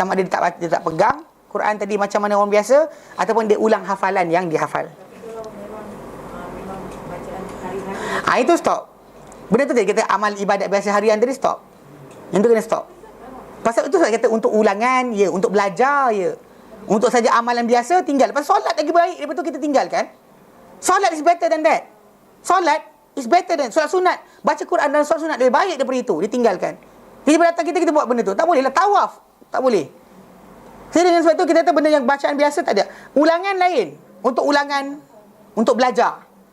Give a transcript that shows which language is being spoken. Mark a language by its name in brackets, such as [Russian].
[Malay] Sama ada dia tak pegang Quran tadi macam mana orang biasa ataupun dia ulang hafalan yang dihafal. Tapi kalau memang bacaan hari-hari. Itu stop. Benda tu dia kata amal ibadat biasa harian tadi stop. Yang tu kena stop. Pasal itu saya kata untuk ulangan ya, untuk belajar ya. Untuk saja amalan biasa tinggal. Pasal solat lagi baik daripada tu kita tinggalkan. [English] Solat is better than that. Solat is better than solat sunat. [Malay] Baca Quran dan solat sunat lebih baik daripada itu, ditinggalkan. Jadi pada datang kita buat benda tu. Tak boleh lah tawaf. Tak boleh. Jadi dengan sebab tu kita kata benda yang bacaan biasa tak ada. Ulangan lain. Untuk ulangan, untuk belajar.